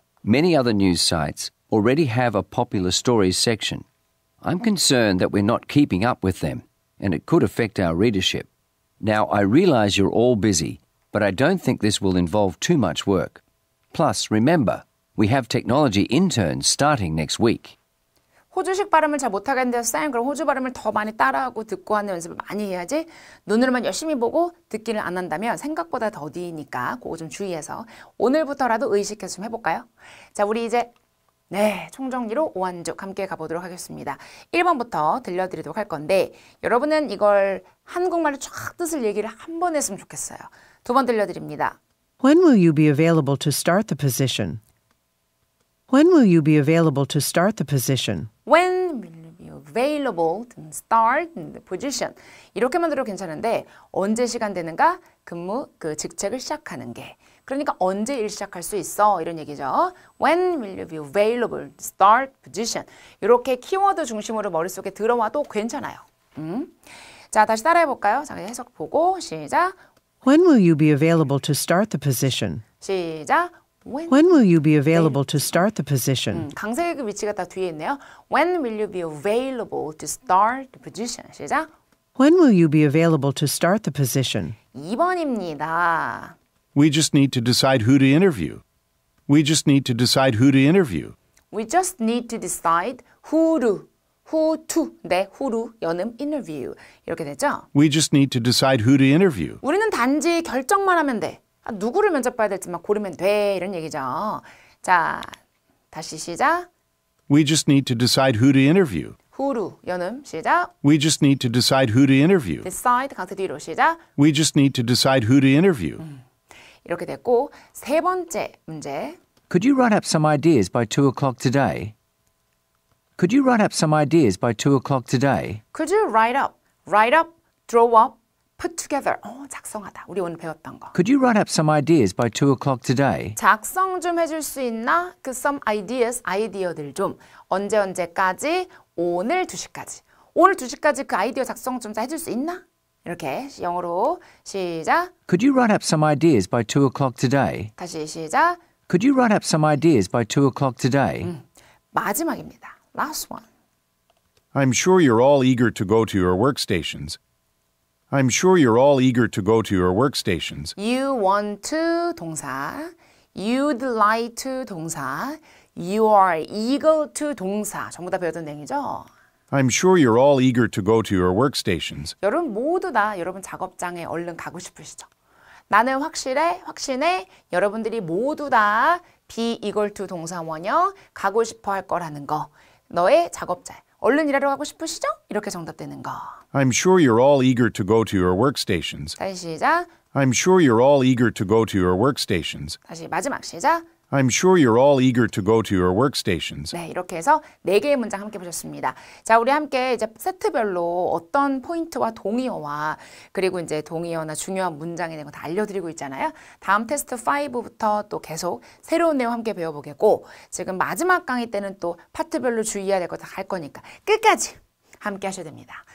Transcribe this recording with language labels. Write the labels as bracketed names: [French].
[English] Many other news sites already have a popular stories section. I'm concerned that we're not keeping up with them, and it could affect our readership. Now, I realise you're all busy, but I don't think this will involve too much work. Plus, remember, we have technology interns starting next week. [Korean] 호주식 발음을 잘 못하겠는데 쌤 그럼 호주 발음을 더 많이 따라하고 듣고 하는 연습을 많이 해야지. 눈으로만 열심히 보고 듣기를 안 한다면 생각보다 더디니까 그거 좀 주의해서 오늘부터라도 의식해서 좀 해볼까요? 자, 우리 이제 총정리로 오한죽 함께 가보도록 하겠습니다. 1번부터 들려드리도록 할 건데 여러분은 이걸 한국말로 쫙 뜻을 얘기를 한 번 했으면 좋겠어요. 2번 들려드립니다. [English] When will you be available to start the position? When will you be available to start the position? When will you be available to start the position? [Korean] 이렇게만 들어도 괜찮은데 언제 시간 되는가? 근무, 직책을 시작하는 게. 그러니까 언제 일 시작할 수 있어? 이런 얘기죠. [English] When will you be available to start position? [Korean] 이렇게 키워드 중심으로 머릿속에 들어와도 괜찮아요. 자, 다시 따라해볼까요? 자, 해석 보고 시작. [English] When will you be available to start the position? [Korean] 시작. [English] When will you be available to start the position? [Korean] 강세의 그 위치가 다 뒤에 있네요. [English] When will you be available to start the position? [Korean] 시작. [English] When will you be available to start the position? [Korean] 2번입니다. [English] We just need to decide who to interview. We just need to decide who to interview. We just need to decide who to, who로 [Korean] 연음 [English] interview 이렇게 되죠. We just need to decide who to interview. [Korean] 우리는 단지 결정만 하면 돼. 누구를 면접 봐야 될지만 고르면 돼 이런 얘기죠. 자, 다시 시작. [English] We just need to decide who to interview. [Korean] who로 연음 시작. [English] We just need to decide who to interview. [Korean] decide 강세 뒤로 시작. [English] We just need to decide who to interview. [Korean] 이렇게 됐고 세 번째 문제. [English] Could you write up some ideas by 2 o'clock today? Could you write up some ideas by 2 o'clock today? Could you write up, draw up, put together. [Korean] 작성하다. 우리 오늘 배웠던 거. [English] Could you write up some ideas by 2 o'clock today? [Korean] 작성 좀 해줄 수 있나? 그 [English] some ideas, [Korean] 아이디어들 좀. 언제까지? 오늘 2시까지. 오늘 2시까지 그 아이디어 작성 좀 해줄 수 있나? 이렇게 영어로 시작. [English] Could you write up some ideas by 2 o'clock today? [Korean] 다시 시작. [English] Could you write up some ideas by 2 o'clock today? [Korean] 마지막입니다. [English] Last one. I'm sure you're all eager to go to your workstations. I'm sure you're all eager to go to your workstations. You want to 동사, you'd like to 동사, you are eager to 동사. [Korean] 전부 다 배웠던 내용이죠? [English] I'm sure you're all eager to go to your workstations. [Korean] 여러분 모두 다 여러분 작업장에 얼른 가고 싶으시죠? 나는 확신해, 여러분들이 모두 다 [English] be eager to [Korean] 동사 원형 가고 싶어 할 거라는 거. 너의 작업자에 얼른 일하러 가고 싶으시죠? 이렇게 정답되는 거. [English] I'm sure you're all eager to go to your workstations. [Korean] 다시 시작. [English] I'm sure you're all eager to go to your workstations. [Korean] 다시 마지막 시작. [English] I'm sure you're all eager to go to your workstations. [Korean] 네, 이렇게 해서 4개의 문장 함께 보셨습니다. 자, 우리 함께 이제 세트별로 어떤 포인트와 동의어와 그리고 이제 동의어나 중요한 문장에 대한 거 다 알려드리고 있잖아요. 다음 테스트 5부터 또 계속 새로운 내용 함께 배워보겠고 지금 마지막 강의 때는 또 파트별로 주의해야 될 거 다 할 거니까 끝까지 함께 하셔야 됩니다.